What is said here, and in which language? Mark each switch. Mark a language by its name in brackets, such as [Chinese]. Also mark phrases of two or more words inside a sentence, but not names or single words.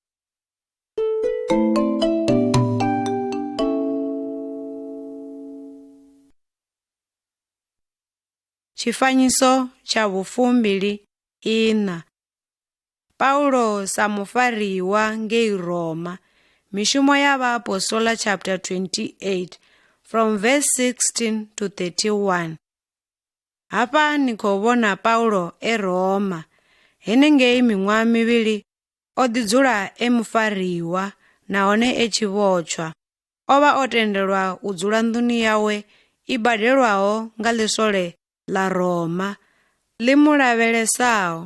[Venda] Tshifanyiso tsha 24. Paulo sa mufariwa ngei Roma. Mishumo ya Vhaapostoli [English] chapter 28 from verse 16 to 31. [Venda] Hafha ni khou vhona Paulo e Roma. Henengei miṅwaha mivhili o ḓi dzula e mufariwa nahone e tshivhotshwa. O vha o tendelwa u dzula nḓuni yawe i badelwaho nga ḽisole ḽa Roma ḽi mu lavhelesaho.